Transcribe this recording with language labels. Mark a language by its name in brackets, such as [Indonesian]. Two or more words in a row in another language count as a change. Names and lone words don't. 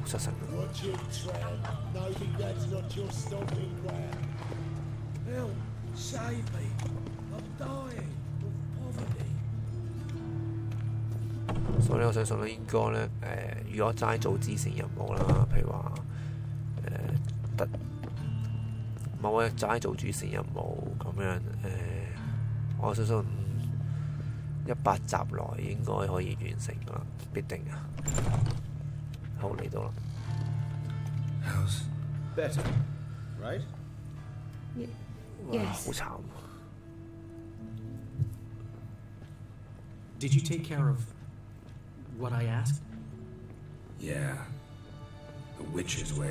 [Cantonese] 所以我相信咧，應該咧如果齋做支線任務啦，譬如話某一齋做主線任務咁樣我相信100集內應該可以完成㗎啦，必定啊！好嚟到啦。 [English] How's better, right? [Cantonese] 哇，好慘。 [English] Did you take care of what I asked? Yeah. The witch's way.